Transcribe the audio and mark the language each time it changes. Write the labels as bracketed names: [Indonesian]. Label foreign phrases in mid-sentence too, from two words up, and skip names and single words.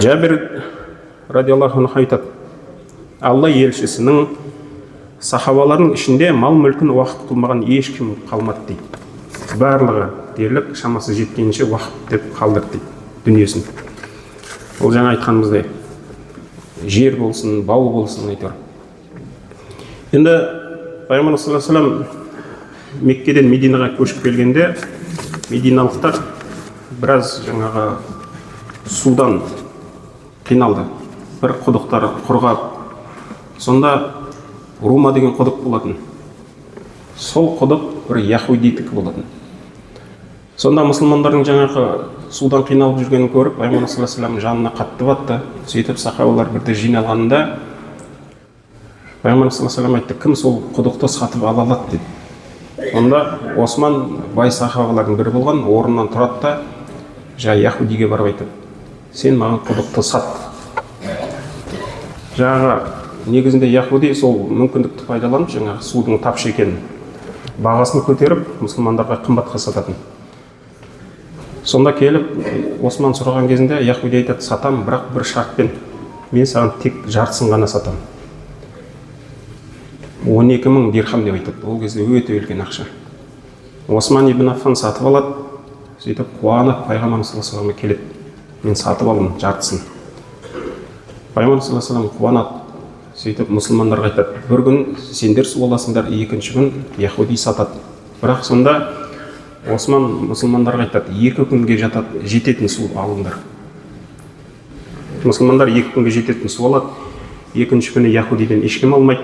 [Kazakh] Жәбір [Arabic] رضي الله عنه [Kazakh] айтады, Алла елшісінің сахабалардың ішінде мал мүлкін уақып қылмаған ешкім қалмады дейді. Барлығы дерлік шамасы жеткенше уақып деп қалдырды дейді дүниесін. Ол жаңа айтқанымыздай жер болсын, бау болсын айтар. Енді Пайғамбар [Arabic] صلى الله عليه وسلم [Kazakh] Меккеден Мединаға көшіп келгенде, мединалықтар біраз жаңағы судан қиналды. Бір құдықтар құрғап, сонда Рума деген құдық болатын. Сол құдық бір яһудитік болатын. Сонда мұсылмандардың жаңағы судан қиналып жүргенін көріп, Пайғамбар [Arabic] صلى الله عليه وسلم [Kazakh] жанына қатты батты. Сөйтіп сахабалар бірде жиналғанда Пайғамбар [Arabic] صلى الله عليه وسلم [Kazakh] айтты, кім сол құдықты сатып ала алады деді. Онда Осман бай сахабалардың бірі болған, орнынан тұрады да жаңа яһудиге барып айтады, сен маған құдықты сат. Жаңағы негізінде яһуди сол мүмкіндікті пайдаланып, жаңағы судың тапшы екенін бағасын көтеріп, мұсылмандарға қымбатқа сататын. Сонда келіп, Осман сұраған кезінде яһуди айтады, сатам, бірақ бір шартпен, мен саған тек жартысын ғана сатам. 12.000 дирхам деп айтады. Ол кезде өте үлкен ақша. Осман ибн Аффан сатып алады, сөйтіп қуанып Пайғамбар [Arabic] صلى الله عليه وسلم [Kazakh] келеді, мен сатып алдым жартысын. Пайғамбар [Arabic] صلى الله عليه وسلم [Kazakh] қуанады, сөйтіп мұсылмандарға айтады, бір күн сендер су аласыңдар, екінші күн яһуди сатады. Бірақ сонда Осман мұсылмандарға айтады, 2 күнге жететін су алыңдар. Мұсылмандар 2 күнге жететін су алады, екінші күні яһудиден ешкім алмайды.